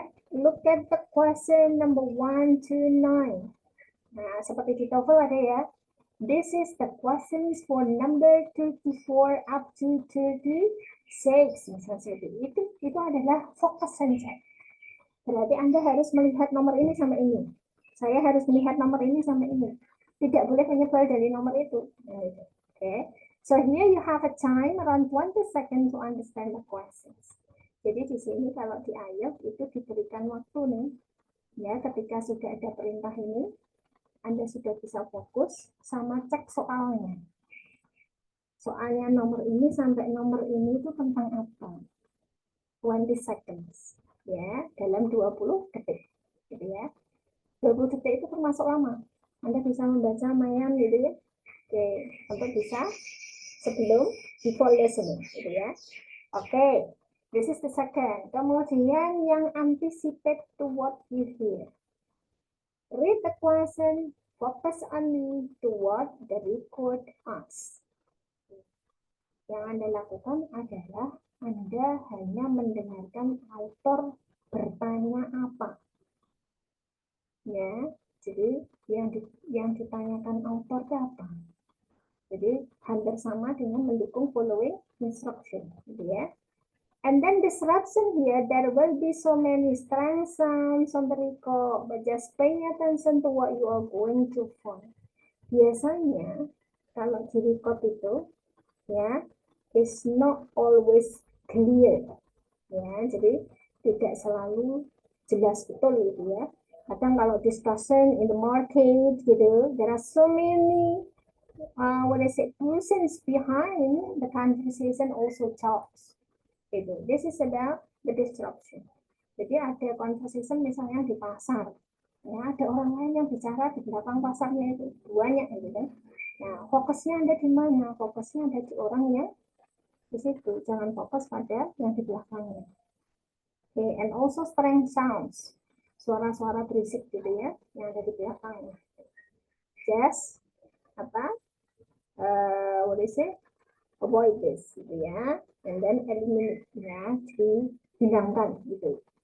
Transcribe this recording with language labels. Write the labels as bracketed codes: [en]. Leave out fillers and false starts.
[en] Look at the question number 1 to 9. [id] Nah, seperti di TOEFL ada ya. [en] This is the questions for number 34 up to 36. [id] Misalnya seperti itu. Itu adalah [en] focus and check. [id] Berarti Anda harus melihat nomor ini sama ini. Saya harus melihat nomor ini sama ini. Tidak boleh menyebar dari nomor itu. [en] Okay. So here you have a time around 20 seconds to understand the questions. [id] Jadi di sini kalau di IELTS itu diberikan waktu nih. Ya, ketika sudah ada perintah ini, Anda sudah bisa fokus sama cek soalnya. Soalnya nomor ini sampai nomor ini itu tentang apa? [en] 20 seconds. [id] Ya, dalam 20 detik. Gitu ya. 20 detik itu termasuk lama. Anda bisa membaca lumayan gitu ya. Oke, untuk bisa sebelum [en] before listening [id] gitu ya. [en] Oke, this is the second. [id] Kemudian yang [en] anticipate to what you hear. Read the question, focus only to what the record asks. [id] Yang Anda lakukan adalah Anda hanya mendengarkan author bertanya apa. Ya, jadi yang ditanyakan author itu apa? Jadi hampir sama dengan mendukung [en] following instruction, [id] gitu ya. [en] And then disruption here, there will be so many strange sounds on the record, but just pay attention to what you are going to find. [id] Biasanya kalau di record itu, ya, [en] is not always clear, [id] ya. Jadi tidak selalu jelas betul gitu ya. Kadang kalau [en] discussion in the market gitu, there are so many persons behind the conversation also talks. Gitu. This is about the disruption. [id] Jadi ada conversation misalnya di pasar, ya ada orang lain yang bicara di belakang pasarnya itu banyak gitu kan. Nah, fokusnya ada di mana? Fokusnya ada di orang yang di situ. Jangan fokus pada yang di belakangnya. [en] Okay, and also strange sounds. [id] Suara-suara berisik gitu ya, yang ada di belakangnya. [en] Just what is it? Avoid this gitu ya. And then eliminate ya, [id] dihilangkan gitu.